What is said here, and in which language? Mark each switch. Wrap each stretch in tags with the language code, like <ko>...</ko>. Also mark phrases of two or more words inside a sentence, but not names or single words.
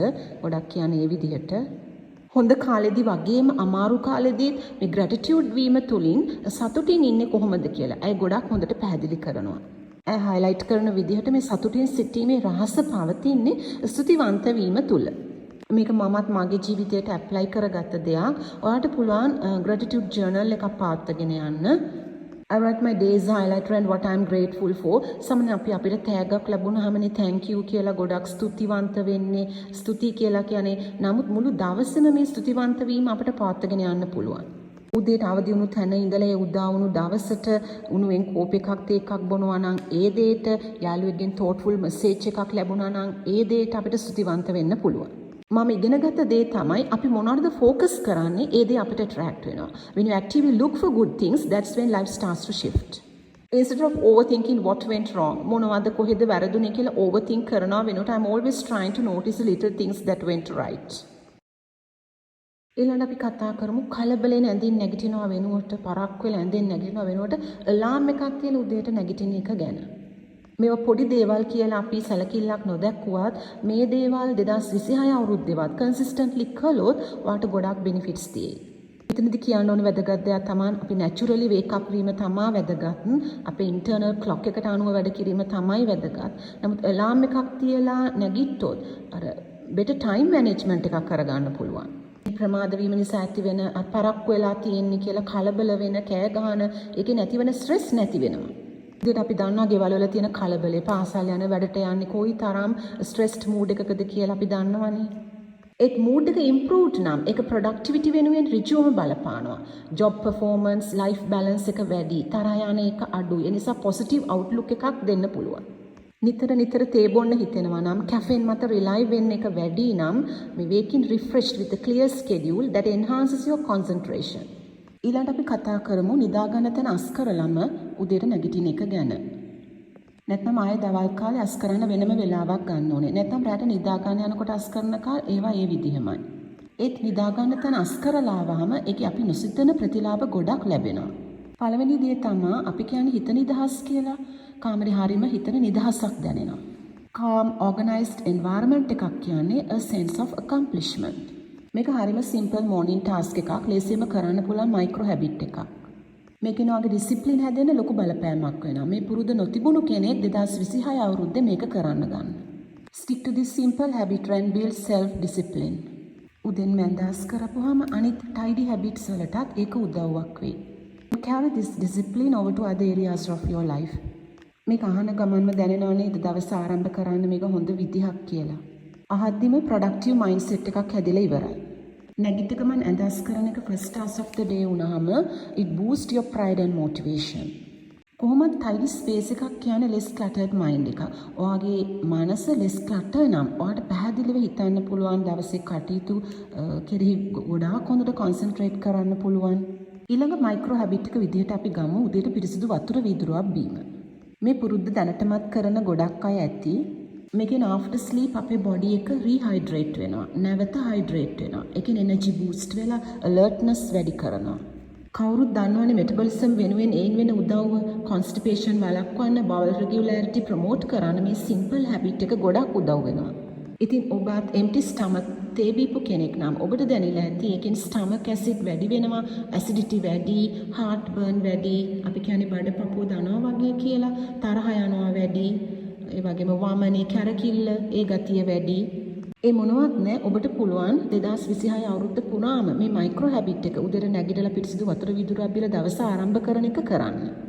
<si>ගොඩක් කියන්නේ ඒ විදිහට. හොඳ කාලෙදි වගේම අමාරු කාලෙදි මේ gratitude වීම තුලින් සතුටින් ඉන්නේ කොහොමද කියලා ඇය ගොඩක් හොඳට පැහැදිලි කරනවා. ඇය highlight කරන විදිහට මේ සතුටින් සිටීමේ රහස පවතින්නේ ස්තුතිවන්ත වීම තුල. මේක මමත් මගේ ජීවිතයට ඇප්ලයි කරගත්ත දෙයක්. ඔයාට පුළුවන්</si> <en>gratitude journal</en> <si>එකක් පාත්තගෙන යන්න.</si> <en>I write my days highlighter and what I'm grateful for.</en> <si>සමහර අපිට තෑග්ගක් ලැබුණාමනේ</si> <en>thank you</en> <si>කියලා ගොඩක් ස්තුතිවන්ත වෙන්නේ. ස්තුති කියලා කියන්නේ නමුත් මුළු දවසම මේ ස්තුතිවන්ත වීම අපිට පාත්තගෙන යන්න පුළුවන්. උදේට අවදි වුණු තැන ඉඳලා ඒ උදා වුණු දවසට උණුවෙන් කෝප් එකක් තේ එකක් බොනවා නම් ඒ දේට යාළුවෙක්ගෙන්</si> <en>thoughtful message</en> <si>එකක් ලැබුණා නම් ඒ දේට අපිට ස්තුතිවන්ත වෙන්න පුළුවන්. මම ඉගෙනගත්ත දේ තමයි අපි මොනවද ફોකස් කරන්නේ ඒ දේ අපිට attract වෙනවා.</si> <en>When you actively look for good things, that's when life starts to shift. Instead of overthinking what went wrong,</en> <si>මොනවද කොහෙද වැරදුනේ කියලා</si> <en>overthink</en> <si>කරනවා වෙනුවට</si> <en>I'm always trying to notice the little things that went right.</en> <si>ඊළඟ අපි කතා කරමු කලබලෙන් ඇඳින් නැගිටිනවා වෙනුවට පරක් වෙලා ඇඳින් නැගිටිනවා වෙනුවට alarm එකක් තියලා උදේට නැගිටින එක ගැන. මේවා පොඩි දේවල් කියලා අපි සැලකිල්ලක් නොදැක්කුවත් මේ දේවල් 2026 අවුරුද්දේවත් කන්සිස්ටන්ට්ලි කළොත් ඔයාට ගොඩක් බෙනිෆිට්ස් තියෙයි. එතනදී කියන්න ඕන වැදගත් දෙයක් තමයි අපි</si> <en>naturally wake up</en> <si>වීම තමයි වැදගත්. අපේ</si> <en>internal clock</en> <si>එකට අනුව වැඩ කිරීම තමයි වැදගත්. නමුත් අලාම් එකක් තියලා නැගිට්ටොත් අර</si> <en>better time management</en> <si>එකක් කරගන්න පුළුවන්. ප්‍රමාද වීම නිසා ඇති වෙන පරක් වෙලා තියෙන්නේ කියලා කලබල වෙන කෑ ගහන ඒකේ නැතිවෙන ස්ට්‍රෙස් නැති වෙනවා. ඉතින් අපි දන්නවා ගෙවල් වල තියෙන කලබලේ පාසල් යන වැඩට යන්නේ කොයි තරම්</si> <en>stressed mood</en> <si>එකකද කියලා අපි දන්නවනේ. ඒත් මූඩ් එක ඉම්ප්‍රූව්ඩ් නම් ඒක ප්‍රොඩක්ටිවිටි වෙනුවෙන් ඍජුවම බලපානවා.</si> <en>job performance, life balance</en> <si>එක වැඩි, තරහ යන එක අඩුයි. ඒ නිසා</si> <en>positive outlook</en> <si>එකක් දෙන්න පුළුවන්. නිතර තේ බොන්න හිතෙනවා නම් කැෆෙන් මත රිලයි වෙන්න එක වැඩි නම් මේ</si> <en>waking refreshed with a clear schedule that enhances your concentration.</en> <si>ඊළඟට අපි කතා කරමු නිදා ගන්න තැන අස් කරලම උදේට නැගිටින එක ගැන. නැත්නම් ආයේ දවල් කාලේ අස් කරන්න වෙනම වෙලාවක් ගන්න ඕනේ. නැත්නම් රාත්‍රී නිදා ගන්න යනකොට අස් කරන කාල ඒවා ඒ විදිහමයි. ඒත් නිදාගන්න තැන අස් කරලා ආවම ඒකේ අපි නොසිතන ප්‍රතිලාභ ගොඩක් ලැබෙනවා. පළවෙනි දේ තමයි අපි කියන්නේ හිත නිදහස් කියලා. කාමරේ හරීම හිතන නිදහසක් දැනෙනවා.</si> <en>calm organized environment</en> <si>එකක් කියන්නේ</si> <en>a sense of accomplishment.</en> <si>මේක හරීම</si> <en>simple morning task</en> <si>එකක්. ලේසියෙන්ම කරන්න පුළුවන්</si> <en>micro habit</en> <si>එකක්. මේකෙන් වගේ ඩිසිප්ලින් හැදෙන්න ලොකු බලපෑමක් වෙනවා. මේ පුරුදු නොතිබුණු කෙනෙක් 2026 අවුරුද්දේ මේක කරන්න ගන්න.</si> <en>Stick to this simple habit and build self discipline.</en> <si>උදෙන් මැන්දාස් කරපුවාම අනිත්</si> <en>tidy habits</en> <si>වලටත් ඒක උදව්වක් වෙයි.</si> <en>Carry this discipline over to other areas of your life.</en> <si>මේක අහන ගමන්ම දැනෙනව නේද දවස ආරම්භ කරන්න මේක හොඳ විදිහක් කියලා.</si> <en>අහද්දිම productive mindset</en> <si>එකක් හැදිලා ඉවරයි. නැගිට ගමන් ඇඳස් කරන එක</si> <en>first task of the day වුණාම it boost your pride and motivation. කොහොමද tidy space</en> <si>එකක් කියන්නේ</si> <en>less cluttered mind එක.</en> <si>ඔයාගේ මනස</si> <en>less clutter</en> <si>නම් ඔයාට පැහැදිලිව හිතන්න පුළුවන් දවසේ කටයුතු කෙරෙහි ගොඩාක් හොඳට concentrate කරන්න පුළුවන්. ඊළඟ</si> <en>micro habit</en> <si>එක විදිහට අපි ගමු උදේට පිරිසිදු වතුර වීදුරුවක් බීම. මේ පුරුද්ද දැනටමත් කරන ගොඩක් අය ඇති. මේකෙන්</si> <en>after sleep</en> <si>අපේ body එක rehydrate වෙනවා. නැවත hydrate වෙනවා. ඒකෙන්</si> <en>energy boost</en> <si>වෙලා alertness වැඩි කරනවා. කවුරුත් දන්නවනේ metabolism වෙනුවෙන් ඒන් වෙන උදව්ව constipation වළක්වන්න</si> <en>bowel regularity promote</en> <si>කරන්න මේ</si> <en>simple habit</en> <si>එක ගොඩක් උදව් වෙනවා. ඉතින් ඔබත්</si> <en>empty stomach</en> <si>තේ බීපු කෙනෙක් නම් ඔබට දැනෙලා ඇති ඒකෙන්</si> <en>stomach acid</en> <si>වැඩි වෙනවා, acidity වැඩි, heartburn වැඩි, අපි කියන්නේ බඩපපුව දනවා වගේ කියලා, තරහ යනවා වැඩි, ඒ වගේම වමනේ කැරකිල්ල ඒ ගතිය වැඩි. ඒ මොනවත් නෑ ඔබට පුළුවන් 2026 අවුරුද්ද පුරාම මේ</si> <en>micro habit</en> <si>එක උදේට නැගිටලා පිරිසිදු වතුර වීදුරුවක් බීලා දවස ආරම්භ කරන එක කරන්න.</si>